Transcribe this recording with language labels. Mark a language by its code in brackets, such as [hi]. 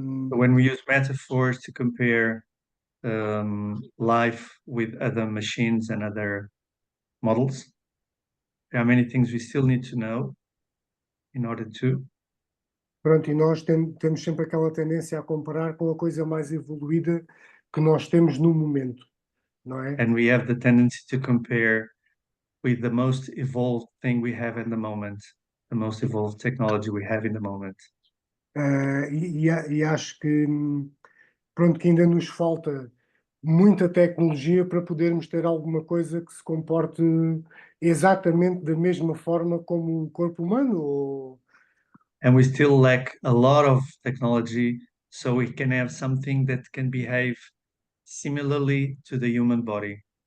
[en] So when we use metaphors to compare life with other machines and other models, there are many things we still need to know in order to. [pt] Pronto, e nós temos sempre aquela tendência a comparar com a coisa mais evoluída que nós temos no momento, não é? [en] And we have the tendency to compare with the most evolved thing we have in the moment, the most evolved technology we have in the moment. [pt] E acho que, pronto, que ainda nos falta muita tecnologia para podermos ter alguma coisa que se comporte exatamente da mesma forma como o corpo humano. [en] And we still lack a lot of technology so we can have something that can behave similarly to the human body.